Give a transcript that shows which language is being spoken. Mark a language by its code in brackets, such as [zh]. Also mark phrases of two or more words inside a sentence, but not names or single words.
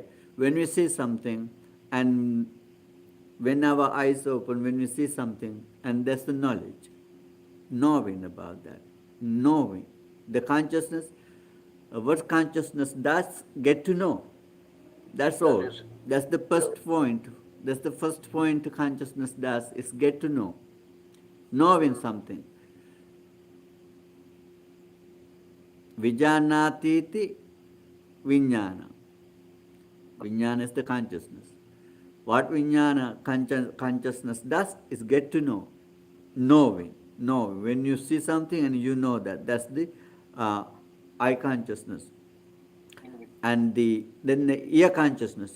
[en] When we see something, and when our eyes open, when we see something, and that's the knowing about that, knowing the consciousness. What consciousness does, get to know. That's all. is- That's the first point. That's the first point consciousness does, is get to know. Knowing something. [pi] Vijanatiti vijnana. [en] Vijnana is the consciousness. What vijnana consciousness does is get to know. Knowing. When you see something and you know that, that's the eye consciousness. And then the ear consciousness.